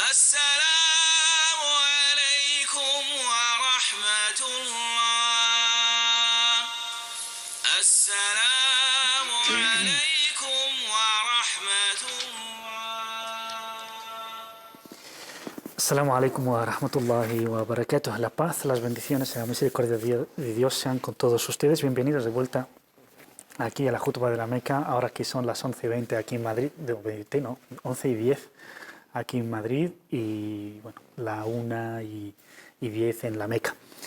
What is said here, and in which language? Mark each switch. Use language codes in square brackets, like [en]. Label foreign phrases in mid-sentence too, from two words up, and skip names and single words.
[ar] السلام عليكم ورحمة الله. السلام عليكم ورحمة الله. السلام عليكم ورحمة الله وبركاته. [es] La paz, las bendiciones y la misericordia de Dios sean con todos ustedes. Bienvenidos de vuelta aquí a la Jutba de la Meca, ahora que son las 11:20 aquí en Madrid, 11:10 aquí en Madrid y bueno, la 1:10 en la Meca.